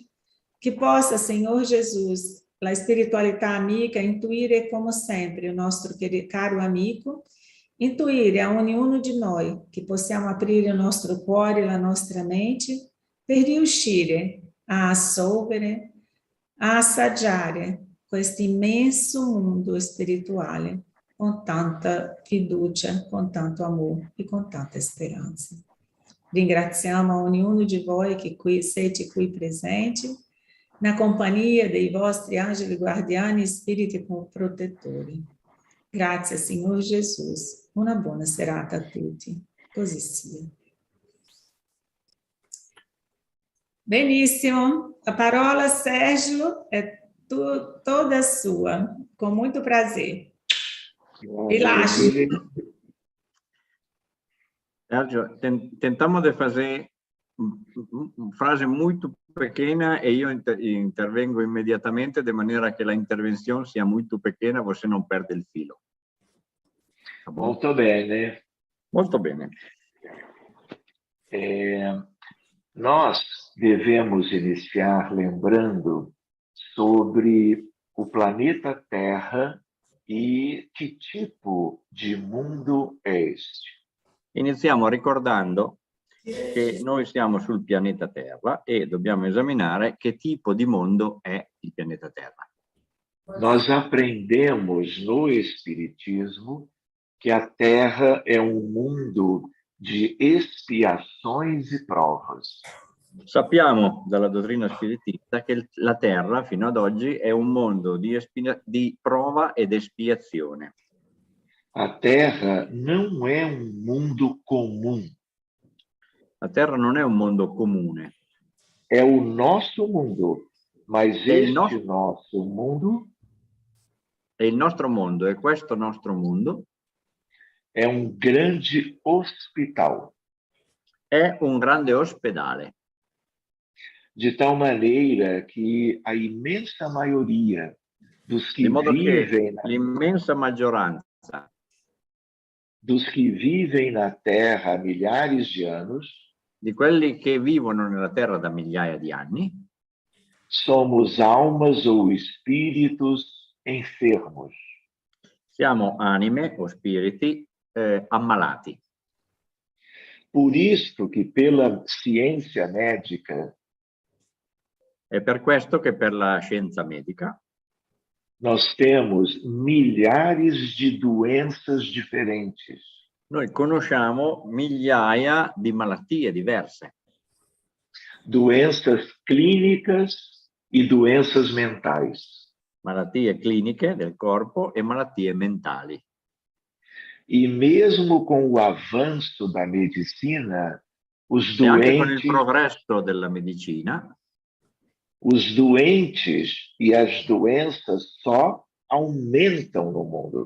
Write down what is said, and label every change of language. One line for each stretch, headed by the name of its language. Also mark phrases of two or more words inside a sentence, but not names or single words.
Italian: Che possa,
Portuguese: Senhor Jesus,
Italian: la spiritualità amica intuire, come sempre, il nostro caro amico, intuire a ognuno di noi che possiamo aprire il nostro cuore e la nostra mente per riuscire a assolvere, a assaggiare questo immenso mondo spirituale con tanta fiducia, con tanto amore e con tanta speranza. Ringraziamo a ognuno di voi che siete qui presenti,
Portuguese: na companhia
Italian: dei vostri angeli guardiani, spiriti protettori. Grazie, Signor Jesus. Una buona serata a tutti. Così sia. Benissimo.
Portuguese: A parola, Sérgio, é toda sua. Com muito prazer. Relaxe. Sergio, tentamos de fazer uma frase muito pequena e
Italian: io intervengo immediatamente
Portuguese: de maneira
Italian: che la intervenzione sia molto
Portuguese: pequena, você não perde
Italian: il filo.
Portuguese: Tá bom?
Italian: Molto bene. Molto bene.
Portuguese: Nós devemos iniciar lembrando sobre o planeta Terra e que tipo de mundo é este.
Italian: Iniziamo ricordando che noi siamo sul pianeta Terra e dobbiamo esaminare che tipo di mondo è il pianeta Terra.
Portuguese: Nós aprendemos no Espiritismo que a Terra é um mundo de expiações e provas.
Italian: Sappiamo dalla dottrina spiritista che la Terra fino ad oggi è un mondo di prova ed espiazione.
Portuguese: A Terra não é um mundo comum.
Italian: La Terra non è un mondo comune.
Portuguese: É o nosso mundo, mas este nosso mundo
Italian: è il nostro mondo, e questo nostro mondo
Portuguese: é um grande hospital.
Italian: È un grande ospedale.
Portuguese: De tal maneira que a imensa maioria dos que
Italian: Di modo che
Portuguese: vivem
Italian: l'immensa maggioranza
Portuguese: dos que vivem na Terra há milhares de anos,
Italian: di quelli che vivono nella terra da migliaia di anni,
Portuguese: somos almas ou espíritos enfermos.
Italian: siamo anime o spiriti ammalati.
Portuguese: Por isto que pela ciência médica
Italian: È per questo che per la scienza medica
Portuguese: nós temos milhares de doenças diferentes.
Italian: noi conosciamo migliaia di malattie diverse,
Portuguese: Doenças clínicas e doenças mentais.
Italian: malattie cliniche del corpo e malattie mentali.
Portuguese: E mesmo com o avanço da medicina,
Italian: E anche con il progresso della medicina,
Portuguese: os doentes e as doenças só aumentam no mundo.